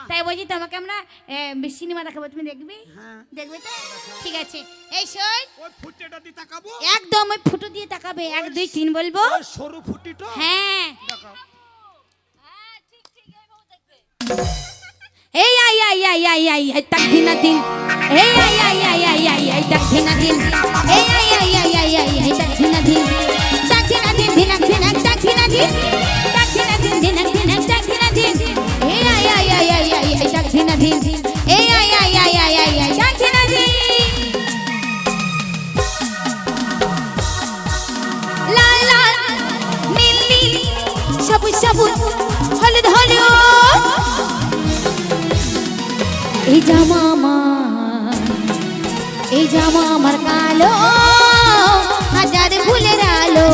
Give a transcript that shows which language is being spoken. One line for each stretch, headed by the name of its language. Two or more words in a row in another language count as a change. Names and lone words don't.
Bangla: তাই বলছি তোমাকে আমরা সিনেমা দেখাবো, তুমি দেখবে? হ্যাঁ। দেখবে তো? ঠিক আছে। এই শোন, ওই ফুটেটা দিয়ে তাকাবো। একদম ওই ফুটো দিয়ে তাকাবে, 1 2 3 বলবো। ওই সরু ফুটিটা হ্যাঁ। দেখাও। এই আই আই আই আই আই আই তাক দিনা দিন। এই আই আই আই আই আই আই তাক দিনা দিন। এই আই আই আই আই আই আই তাক দিনা দিন। তাক দিনা দিন, দিনাক দিনাক তাক দিনা দিন। তাক দিনা দিন, দিনাক দিনাক তাক দিনা দিন। এই আই আই আই আই আই আই তাক দিনা দিন। এই আই আই আই আই আই আই তাক দিনা দিন। লাল লাল নীল নীল সবুজ সবুজ হলুদ হলুদ। এই জামা আমার কালো, হাজার ফুলের আলো।